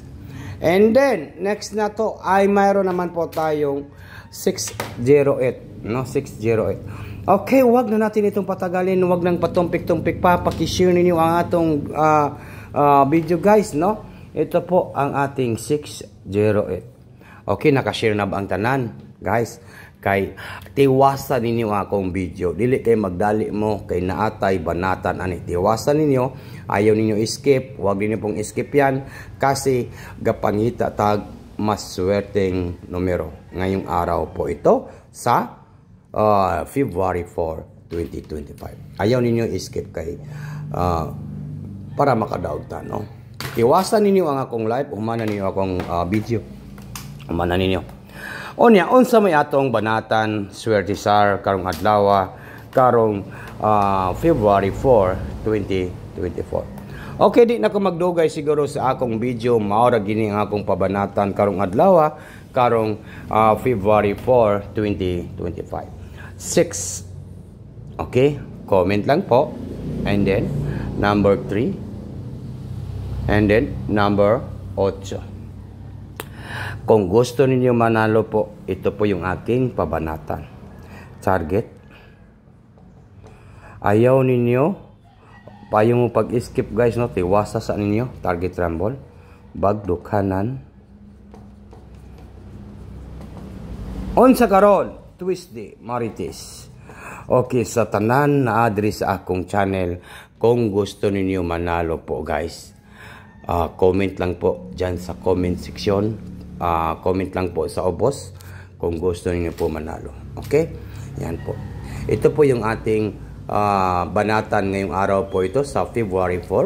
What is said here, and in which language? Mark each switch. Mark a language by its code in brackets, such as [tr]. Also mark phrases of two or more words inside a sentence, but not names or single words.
[en] And then, [tl] next na to ay mayroon naman po tayong 608, no? 608. Okay, wag na natin itong patagalin. Wag nang patumpik-tumpik pa. [ceb] Paki-share ninyo ang atong video, guys, no? [tl] Ito po ang ating 608. Okay, [ceb] nakashare na ba ang tanan? Guys, kay tiwasan ninyo akong video. Dili kay magdali mo kay naatay banatan ani. Tiwasan ninyo, ayaw ninyo skip, [tl] wag ninyo pong skip yan kasi [ceb] gapangita tag [tl] mas swerteng numero ngayong araw po ito sa February 4, 2025. [ceb] Ayaw ninyo skip kay para makadaog ta, no? Iwasan ninyo ang akong live, umana ninyo akong video. Umana ninyo. Onya, unsa may atong banatan swerte sar karong adlaw karong February 4, 2024. Okay, di na ko magdugay siguro sa akong video. Maura gini ang akong pabanatan karong adlaw karong February 4, 2025. [tl] 6. Okay, comment lang po. [en] And then number 3. And then number 8. [tl] Kung gusto ninyo manalo po, ito po yung aking pabanatan. [ceb] Target. Ayaw ninyo payo mo pag-skip guys, no? Tiwasa sa ninyo. Target rumble. Bagdukanan. On sa karon, Tuesday, Marites. Okay, sa tanan na address sa akong channel, [tl] kung gusto ninyo manalo po guys, comment lang po dyan sa comment section. Comment lang po sa obos kung gusto niyo po manalo. Okay? Yan po. Ito po yung ating banatan ngayong araw po ito sa February 4.